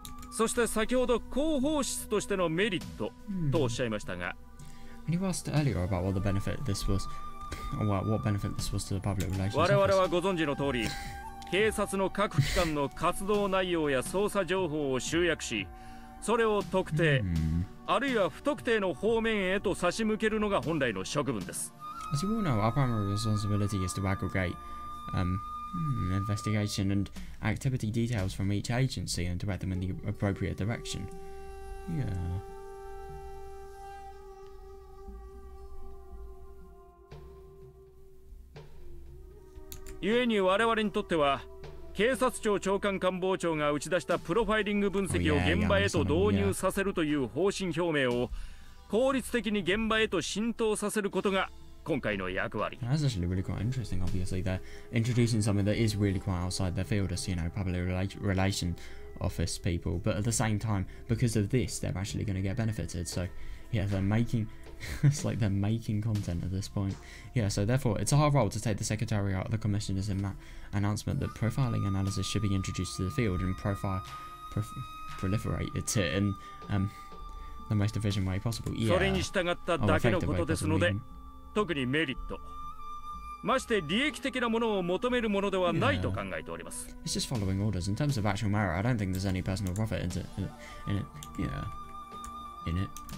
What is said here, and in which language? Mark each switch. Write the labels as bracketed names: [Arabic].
[Japanese] そして先ほど広報室としてのメリットとおっしゃいましたが、 [English] And you asked earlier about what the benefit this was, or what benefit this was to the public relations office. [Japanese] 我々はご存知の通り、警察の各機関の活動内容や捜査情報を集約し、それを特定、あるいは不特定の方面へと差し向けるのが本来の職分です。 [English] As you all know, our primary responsibility is to aggregate investigation and activity details from each agency and direct them in the appropriate direction. Yeah. [Japanese] 故に我々にとっては、警察庁長官官房長が打ち出したプロファイリング分析を現場へと導入させるという方針表明を効率的に現場へと浸透させることが今回の役割。 [English] That's actually really quite interesting. Obviously, they're introducing something that is really quite outside their field as, you know, public relation office people. But at the same time, because of this, they're actually going to get benefited. So, yeah, they're making... it's like they're making content at this point. Yeah, so therefore, it's our role to take the Secretary out of the Commissioner's announcement that profiling analysis should be introduced to the field and proliferate it in the most efficient way possible. Yeah. [Japanese] それに従っただけのことですので、特にメリット、まして利益的なものを求めるものではないと考えております。 [English] It's just following orders. In terms of actual merit, I don't think there's any personal profit in it. Yeah. In it.